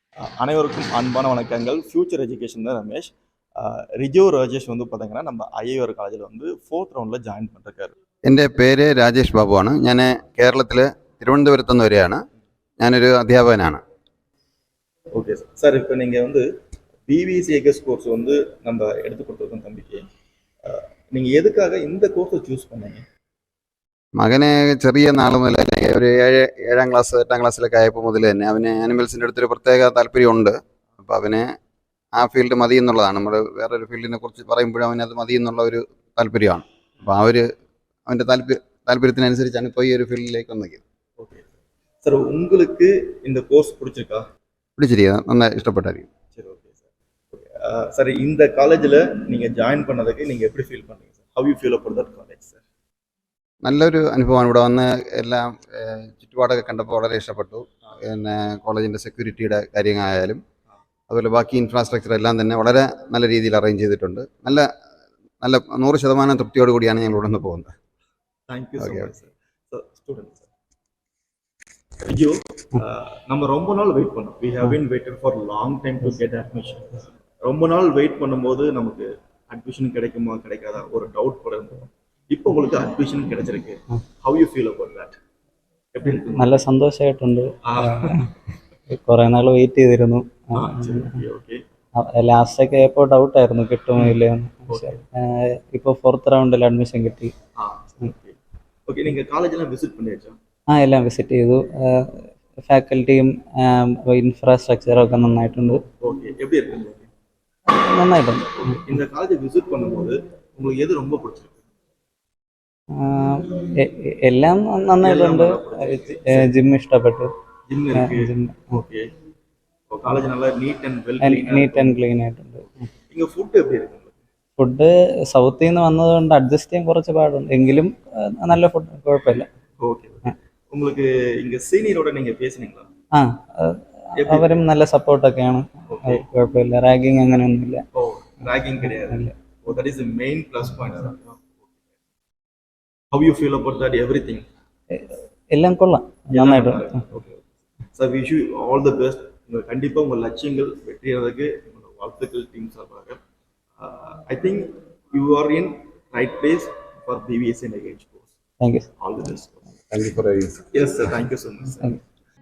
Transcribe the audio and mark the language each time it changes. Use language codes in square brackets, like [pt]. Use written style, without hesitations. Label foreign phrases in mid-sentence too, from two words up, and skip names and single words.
[ta] அனைவருக்கும் அன்பான வணக்கங்கள். ஃபியூச்சர் எஜுகேஷன் தான் ரமேஷ். ரிஜோ ராஜேஷ் வந்து பார்த்தீங்கன்னா நம்ம ஐஏஆர் காலேஜில் வந்து 4th റൗണ്ടിൽ ജോയിൻ பண்ணிருக்காரு. [ml] എൻ്റെ പേര് രാജേഷ് ബാബുവാണ്. ഞാൻ കേരളത്തിൽ തിരുവനന്തപുരത്ത് നിന്ന് വരികയാണ്. ഞാനൊരു അധ്യാപകനാണ്. [ta] ஓகே சார். சார் இப்போ நீங்கள் வந்து பிவிசிஏஎஸ் கோர்ஸ் வந்து நம்ம எடுத்து கொடுத்துருக்கோம் தம்பிக்கு. நீங்கள் எதுக்காக இந்த கோர்ஸை சூஸ் பண்ணீங்க? [ml] മകനെ ചെറിയ നാൾ മുതൽ ഒരു 7ാം ക്ലാസ് 8ാം ക്ലാസ്സിലൊക്കെ ആയപ്പോൾ മുതൽ തന്നെ അവന് ആനിമൽസിൻ്റെ അടുത്തൊരു പ്രത്യേക താല്പര്യമുണ്ട്. അപ്പോൾ അവന് ആ ഫീൽഡ് മതി എന്നുള്ളതാണ്. നമ്മൾ വേറൊരു ഫീൽഡിനെ കുറിച്ച് പറയുമ്പോഴും അവനത് മതി എന്നുള്ള ഒരു താല്പര്യമാണ്. അപ്പോൾ അവൻ്റെ താല്പര്യത്തിനനുസരിച്ചാണ് ഇപ്പോൾ ഈ ഒരു ഫീൽഡിലേക്ക് വന്നത്. [ta] ஓகே சார். உங்களுக்கு இந்த கோர்ஸ் பிடிச்சிருக்கா? [ml] പിടിച്ചിരിക്കുക, നന്നായി ഇഷ്ടപ്പെട്ടായിരിക്കും. [ta] சரி, ஓகே சார். ஓகே சார், இந்த காலேஜில் நீங்கள் ஜாயின் பண்ணதுக்கு நீங்கள் எப்படி ஃபீல் பண்ணீங்க சார்? [en] How you feel about that college sir? [ml] നല്ലൊരു അനുഭവമാണ്. ഇവിടെ വന്ന് എല്ലാം ചുറ്റുപാടൊക്കെ കണ്ടപ്പോൾ വളരെ ഇഷ്ടപ്പെട്ടു. പിന്നെ കോളേജിൻ്റെ സെക്യൂരിറ്റിയുടെ കാര്യങ്ങളായാലും അതുപോലെ ബാക്കി ഇൻഫ്രാസ്ട്രക്ചർ എല്ലാം തന്നെ വളരെ നല്ല രീതിയിൽ അറേഞ്ച് ചെയ്തിട്ടുണ്ട്. നല്ല 100% തൃപ്തിയോട് കൂടിയാണ് ഞങ്ങൾ ഇവിടെ നിന്ന് പോകുന്നത്. [en] Thank you so much sir. [ta] சார் ஸ்டூடெண்ட் சார் ஐயோ, நம்ம ரொம்ப நாள் வெயிட் பண்ணோம். [en] We have been waited for long time to get admission. [ta] ரொம்ப நாள் வெயிட் பண்ணும்போது நமக்கு அட்மிஷன் கிடைக்குமா கிடைக்காதா ஒரு டவுட் கூட இருந்தோம். இப்போ உங்களுக்கு அட்மிஷன் கிடைச்சிருக்கு. [en] How you feel about that? [ta] எப்படி இருக்கு? [ml] നല്ല സന്തോഷമായിട്ടുണ്ട്. കുറെ നാൾ വെയിറ്റ് ചെയ്തിരുന്നു. ഓക്കെ. ലാസ്റ്റൊക്കെ ആയപ്പോൾ ഡൗട്ടായിരുന്നു കിട്ടുമോ ഇല്ലയെന്ന്. ഇപ്പോൾ 4th റൗണ്ടിൽ അഡ്മിഷൻ കിട്ടി. ഓക്കെ. നിങ്ങൾ കോളേജെല്ലാം വിസിറ്റ് பண்ணியாச்சா? എല്ലാം വിസിറ്റ് ചെയ്തു. ഫാക്കൽറ്റിയും ഇൻഫ്രാസ്ട്രക്ചറും ഒക്കെ നന്നായിട്ടുണ്ട്. [ta] ஓகே. எப்படி இருக்கு? [ml] നന്നായിട്ടുണ്ട്. [ta] இந்த காலேஜை விசிட் பண்ணும்போது உங்களுக்கு எது ரொம்ப பிடிச்சிருக்கு? [ml] എല്ലാം നന്നായിട്ടുണ്ട്. ജിം ഇഷ്ടപ്പെട്ടു. [ta] ജിം இருக்கு. ஓகே. காலேஜ் நல்லா நீட் [en] and clean [ml] ആയിട്ടുണ്ട്. [ta] இங்க ஃபுட் எப்படி இருக்கு? [ml] ഫുഡ് സൗത്തിൽ നിന്ന് വന്നതുകൊണ്ട് അഡ്ജസ്റ്റ് ചെയ്യാൻ കുറച്ച് പാടുണ്ട്. എങ്കിലും നല്ല ഫുഡ്, കുഴപ്പമില്ല. [ta] ஓகே. உங்களுக்கு இங்க சீனியரோட நீங்க பேசுனீங்களா? [ml] അവരും നല്ല സപ്പോർട്ടൊക്കെയാണ്. കുഴപ്പമില്ല. റാഗിങ് അങ്ങനെയൊന്നുമില്ല. [ta] റാഗിങ് கிடையாது. [en] that is the main plus point. How you feel about that everything? [ml] എല്ലാം കൊള്ളാം, നന്നായിട്ടുണ്ട്. [ta] ஓகே. சார், [en] wish you all the best. [ta] கண்டிப்பாக உங்கள் லட்சியங்கள் வெற்றியாவதற்கு என்னோட வாழ்த்துக்கள் டீம் சார்பாக. [en] I think you are in right place for BVS and IH course. Thank you. All the best. Thank you for everything. Yes sir, thank you so much sir.